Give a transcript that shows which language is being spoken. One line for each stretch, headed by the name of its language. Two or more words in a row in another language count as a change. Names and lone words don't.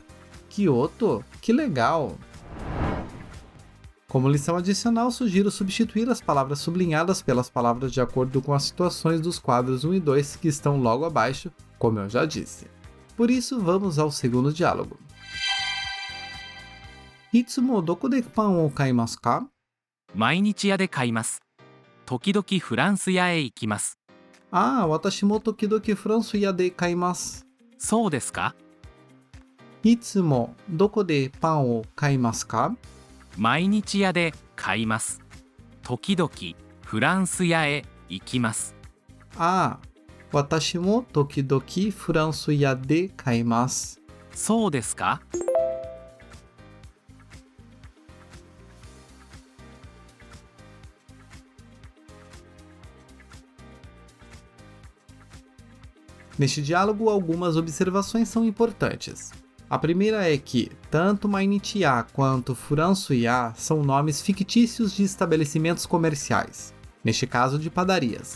Portuguese: Kyoto? Que legal! Como lição adicional, sugiro substituir as palavras sublinhadas pelas palavras de acordo com as situações dos quadros 1 e 2 que estão logo abaixo, como eu já disse. Por isso, vamos ao segundo diálogo.
Japanese: いつもどこでパンを買いますか? 毎日屋で買います。時々フランス屋へ行きます。あ、私も時々フランス屋で買います. そうですか？いつもどこでパンを買いますか？毎日屋で買います。時々フランス屋へ行きます。あ、私も時々フランス屋で買います. そうですか？
Portuguese: Neste diálogo, algumas observações são importantes. A primeira é que, tanto Mainichi-ya quanto Furansu-ya são nomes fictícios de estabelecimentos comerciais, neste caso de padarias.